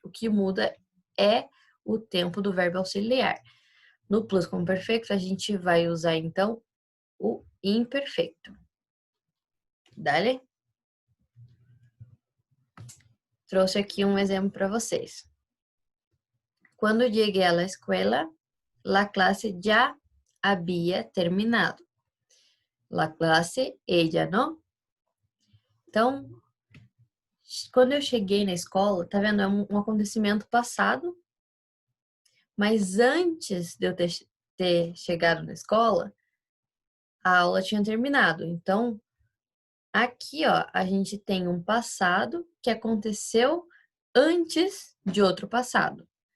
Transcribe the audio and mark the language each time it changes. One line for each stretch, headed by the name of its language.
Portuguese: O que muda é o tempo do verbo auxiliar. No plusquamperfeito, a gente vai usar, então, o imperfeito. Dale? Trouxe aqui um exemplo para vocês.
Spanish: Quando llegué a la escuela, la clase ya había terminado. La clase, ella no.
Portuguese: Então, quando eu cheguei na escola, tá vendo? É um acontecimento passado, mas antes de eu ter chegado na escola, a aula tinha terminado. Então, aqui, ó, a gente tem um passado que aconteceu antes de outro passado.